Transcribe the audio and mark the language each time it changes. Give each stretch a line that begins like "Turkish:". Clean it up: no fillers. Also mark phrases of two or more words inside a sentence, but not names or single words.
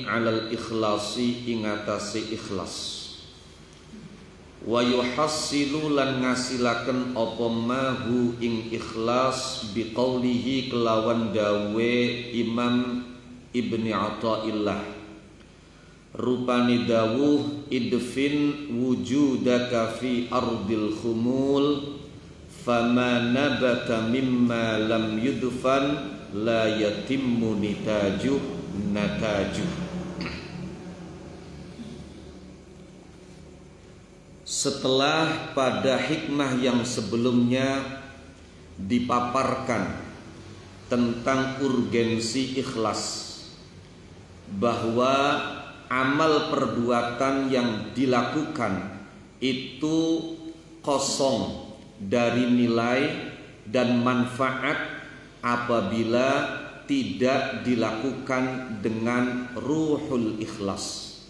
Arabic: على الإخلاص
Javanese: ing atase ikhlas,
Arabic: ويحصل
Javanese: lan ngasilaken apa mahu ing ikhlas biqaulihi kelawan dawe Imam Ibni Athaillah, rupani dawuh
Arabic: ادفن وجودك في أرض الخمول فما نبت مما لم يدفن لا يتم نتاجه نتاجه.
Indonesian: Setelah pada hikmah yang sebelumnya dipaparkan tentang urgensi ikhlas, bahwa amal perbuatan yang dilakukan itu kosong dari nilai dan manfaat apabila tidak dilakukan dengan ruhul ikhlas.